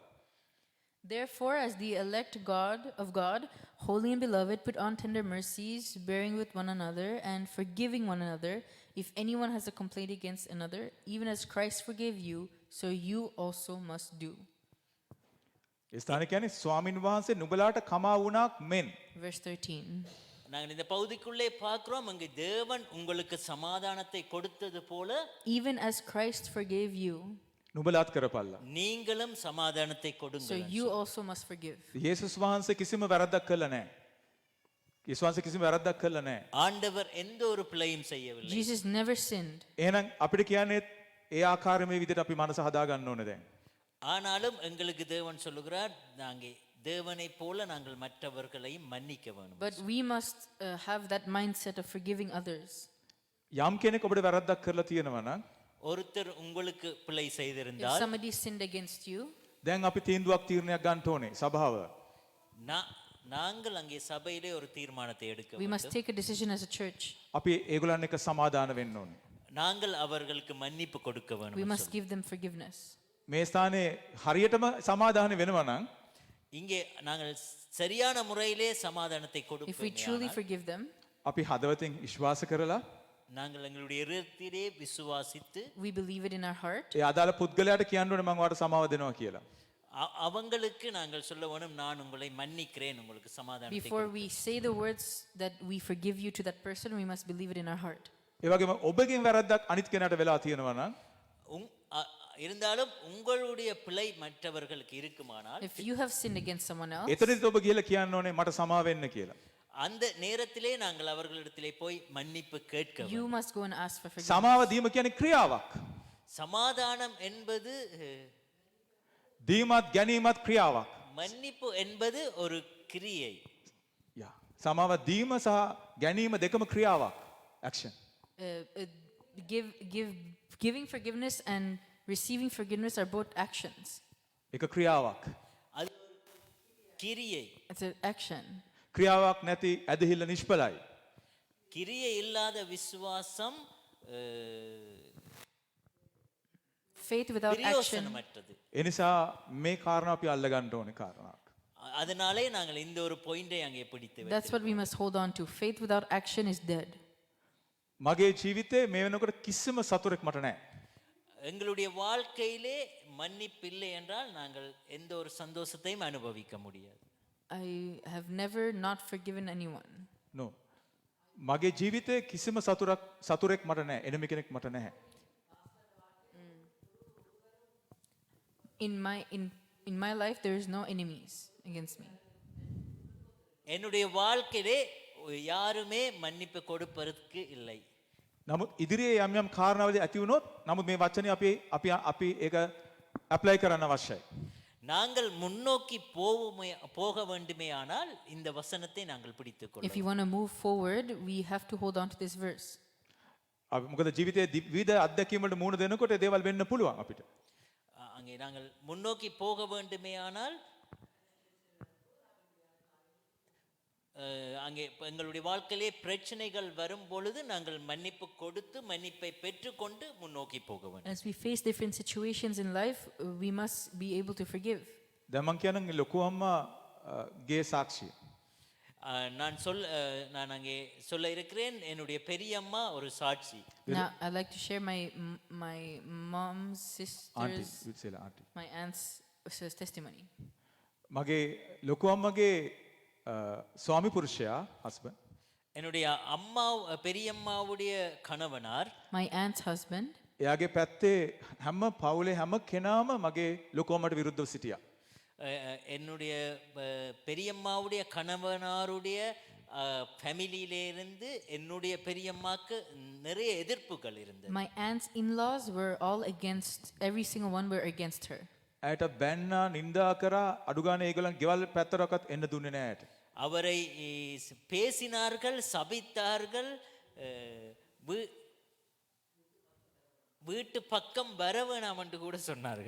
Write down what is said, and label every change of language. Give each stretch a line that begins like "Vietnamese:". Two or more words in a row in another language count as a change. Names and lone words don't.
English: Therefore, as the elect of God, holy and beloved, put on tender mercies, bearing with one another and forgiving one another. If anyone has a complaint against another, even as Christ forgave you, so you also must do.
Sinhala: ඒ ස්ථානේ කියන්නේ ස්වාමින් වහන්සේ නුඹලාට කමා වුණාක් මෙන්.
English: Verse 13.
Tamil: நாங்கள் இந்த பகுதிக்குள்ளே பார்க்கிறோம், அங்கு தேவன் உங்களுக்கு சமாதானத்தை கொடுத்தது போல
English: Even as Christ forgave you,
Sinhala: නුඹලාත් කරපල්ලා.
Tamil: நீங்களும் சமாதானத்தை so கொடுங்கள்.
English: you also must forgive.
Sinhala: යේසුස් වහන්සේ කිසිම වැරද්දක් කළා නැහැ. යේසුස් වහන්සේ කිසිම වැරද්දක් කළා නැහැ.
Tamil: ஆண்டவர் எந்த ஒரு பிழையும் செய்யவில்லை.
English: Jesus never sinned.
Sinhala: එහෙනම් අපිට කියන්නේ ඒ ආකාරයේ මේ විදිහට අපි මනස හදා ගන්න ඕනේ දැන්.
Tamil: ஆனாலும் எங்களுக்கு தேவன் சொல்லுகிறார், நாங்கள் தேவனை போல நாங்கள் மற்றவர்களையும் மன்னிக்க வேண்டும்.
English: But we must have that mindset of forgiving others.
Sinhala: යම් කෙනෙක් ඔබට වැරද්දක් කරලා තියෙනවා නම්
Tamil: ஒருத்தர் உங்களுக்கு பிழை If செய்திருந்தால்
English: somebody sinned against you,
Sinhala: දැන් අපි තීන්දුවක් තීරණයක් ගන්න ඕනේ සභාව.
Tamil: நாங்கள் அங்கே சபையிலே ஒரு தீர்மானத்தை எடுக்க
English: we must
Tamil: வேண்டும்.
English: take a decision as a church.
Sinhala: අපි ඒගොල්ලන් එක්ක සමාදාන වෙන්න ඕනේ.
Tamil: நாங்கள் அவர்களுக்கு மன்னிப்பு கொடுக்க We வேண்டும்.
English: must give them forgiveness.
Sinhala: මේ ස්ථානේ හරියටම සමාදාන වෙනවා නම්
Tamil: இங்கே நாங்கள் சரியான முறையிலே சமாதானத்தை
English: If we
Tamil: கொடுப்போம்.
English: truly forgive them,
Sinhala: අපි හදවතින් විශ්වාස කරලා
Tamil: நாங்கள் எங்களுடைய இருதயத்திலே விசுவாசித்து
English: we believe it in our heart,
Sinhala: ඒ අදාළ පුද්ගලයාට කියන්න ඕනේ මම ඔයාලට සමාව දෙනවා කියලා.
Tamil: அவங்களுக்கு நாங்கள் சொல்ல வேணும், நான் உங்களை மன்னிக்கிறேன், உங்களுக்கு சமாதானத்தை
English: before we say the words that we forgive you to that person, we must believe it in our heart.
Sinhala: ඒ වගේම ඔබගෙන් වැරද්දක් අනිත් කෙනාට වෙලා තියෙනවා නම්
Tamil: இருந்தாலும் உங்களுடைய பிழை மற்றவர்களுக்கு இருக்குமானால்
English: If you have sinned against someone else,
Sinhala: එතනදිත් ඔබ ගිහලා කියන්න ඕනේ මට සමාව වෙන්න කියලා.
Tamil: அந்த நேரத்திலே நாங்கள் அவர்களிடத்திலே போய் மன்னிப்பு கேட்க வேண்டும்.
English: you must go and ask for forgiveness.
Sinhala: සමාව දීම කියන්නේ ක්‍රියාවක්.
Tamil: சமாதானம் என்பது
Sinhala: දීමත් ගැනීමත් ක්‍රියාවක්.
Tamil: மன்னிப்பு என்பது ஒரு கிரியை.
Sinhala: යා. සමාව දීම සහ ගැනීම දෙකම ක්‍රියාවක්.
English: action. Giving forgiveness and receiving forgiveness are both actions.
Sinhala: ඒක ක්‍රියාවක්.
Tamil: அது கிரியை.
English: It's an action.
Sinhala: ක්‍රියාවක් නැති ඇදහිල්ල නිෂ්ඵලයි.
Tamil: கிரியை இல்லாத விசுவாசம்
English: Faith without action.
Tamil: பிரயோசனமற்றது.
Sinhala: ඒ නිසා මේ කාරණා අපි අල්ල ගන්න ඕනේ කාරණාවක්.
Tamil: அதனாலே நாங்கள் இந்த ஒரு பாயிண்டை அங்கே பிடித்து
English: That's what we must hold on to. Faith without action is dead.
Sinhala: මගේ ජීවිතේ මේ වෙනකොට කිසිම සතුරෙක් මට නැහැ.
Tamil: எங்களுடைய வாழ்க்கையிலே மன்னிப்பில்லை என்றால் நாங்கள் எந்த ஒரு சந்தோஷத்தையும் அனுபவிக்க முடியாது.
English: I have never not forgiven anyone. no.
Sinhala: මගේ ජීවිතේ කිසිම සතුරෙක් මට නැහැ. එනමි කෙනෙක් මට නැහැ.
English: In my life there is no enemies against me.
Tamil: என்னுடைய வாழ்க்கையிலே யாருமே மன்னிப்பு கொடுப்பதற்கு இல்லை.
Sinhala: නමුත් ඉදිරියේ යම් යම් කාරණාවලදී ඇති වුණොත් නමුත් මේ වචනේ අපි ඒක ඇප්ලයි කරන්න අවශ්‍යයි.
Tamil: நாங்கள் முன்னோக்கி போக வேண்டுமே ஆனால் இந்த வசனத்தை நாங்கள் பிடித்துக்
English: If you
Tamil: கொள்வோம்.
English: want to move forward, we have to hold on to this verse.
Sinhala: මොකද ජීවිතයේ විවිධ අත්දැකීම් වලට මුහුණ දෙනකොට ඒ දේවල් වෙන්න පුළුවන් අපිට.
Tamil: அங்கே நாங்கள் முன்னோக்கி போக வேண்டுமேயானால் அங்கே எங்களுடைய வாழ்க்கையிலே பிரச்சனைகள் வரும் பொழுது நாங்கள் மன்னிப்பு கொடுத்து மன்னிப்பை பெற்றுக்கொண்டு முன்னோக்கி போக வேண்டும்.
English: As we face different situations in life, we must be able to forgive.
Sinhala: දැන් මං කියනනම් ලොකු අම්මා ගේ සාක්ෂිය.
Tamil: நான் அங்கே சொல்ல இருக்கிறேன் என்னுடைய பெரியம்மா ஒரு சாட்சி.
English: Now, I'd like to share my mom's ආන්ටි sister's,
Sinhala: විශ්සලා ආන්ටි.
English: my aunt's testimony.
Sinhala: මගේ ලොකු අම්මගේ ස්වාමි පුරුෂයා husband
Tamil: என்னுடைய அம்மா பெரியம்மாவுடைய கணவனார்
English: My aunt's husband,
Sinhala: එයාගේ පැත්තේ හැම පවුලේ හැම කෙනාම මගේ ලොකු අම්මට විරුද්ධව සිටියා.
Tamil: என்னுடைய பெரியம்மாவுடைய கணவனாருடைய ஃபேமிலியிலே இருந்து என்னுடைய பெரியம்மாக்கு நிறைய எதிர்ப்புகள் இருந்தது.
English: my aunt's in-laws were all against, every single one were against her.
Sinhala: ඇයට බැන්නා නින්දා කරා අඩු ගානේ ඒගොල්ලන් ගෙවල් පැත්තටවත් එන්න දුන්නේ නැහැ ඇයට.
Tamil: அவரை பேசினார்கள், சபித்தார்கள், வீட்டு பக்கம் வர வேணாம் என்று கூட சொன்னார்கள்.